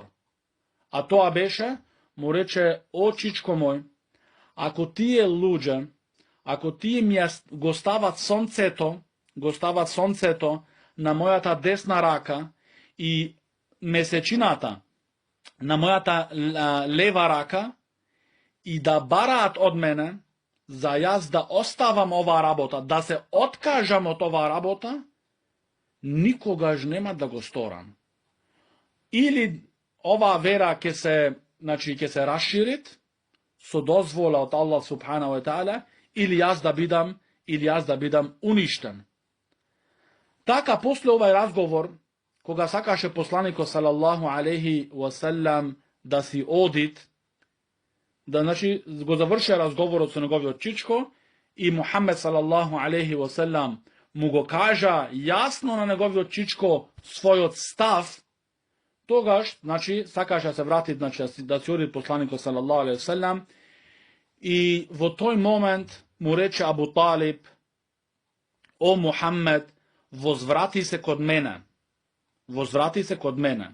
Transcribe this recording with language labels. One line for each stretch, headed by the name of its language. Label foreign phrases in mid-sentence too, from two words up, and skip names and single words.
Macedonian: А тоа беше, му рече, о чичко мој, ако тие луѓе, ако тие ми го стават сонцето на мојата десна рака и месечината на мојата лева рака и да бараат од мене за јас да оставам оваа работа, да се откажам од оваа работа, никогаш нема да го сторам. Или оваа вера ќе се расширит со дозвола од Аллах
Arabic: سبحانه وتعالى,
Macedonian: или јас да бидам уништен. Така, после овај разговор, кога сакаше посланикот
Arabic: صلى الله عليه وسلم
Macedonian: да си одит, да го заврши разговорот со неговиот чичко, и Мухаммед
Arabic: صلى الله عليه وسلم
Macedonian: му го кажа јасно на неговиот чичко својот став, тогаш, сакаше да се врати, да си оди посланикот
Arabic: صلى الله عليه وسلم,
Macedonian: и во тој момент му рече Абу Талиб, о Мухаммед, возврати се код мене.